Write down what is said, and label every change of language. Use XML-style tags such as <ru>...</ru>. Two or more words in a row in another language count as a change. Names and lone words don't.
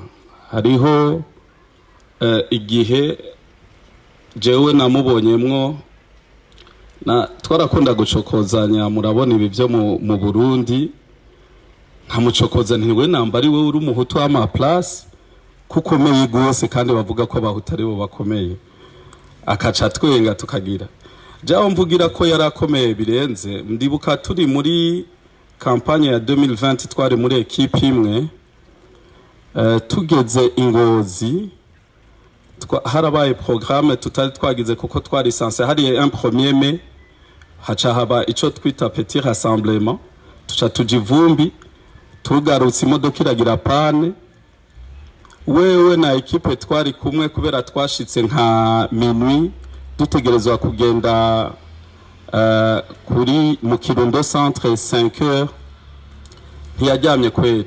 <rn>Hariho igihe jewe namubonyemwo twarakunda gucokozanya, murabona ibi byo mu Burundi, nkamucokoza ntiwe namba ari we uri umuhutu w'ama place kukomeye gose kandi bavuga ko abahutu ari bo bakomeye, akaca twenga tukagira jaho mvugira ko yarakomeye birenze. Ndibuka turi muri kampanye ya 2020 twari muri equipe imwe, tugeze Ingozi harabaye programme tutari twagize kuko twari sanse hari</rn> <fr>un premier mai,</fr> <rn>haca haba ico twita</rn> <fr>petit rassemblement,</fr> <rn>tuca tujivumbi tugarutse imodoka iragira pane. Wewe na equipe twari kumwe kubera twashitse nka minuit dutegerezwa kugenda kuri mu Kirundo centre 5h, ntiyajyamye kweri.</rn>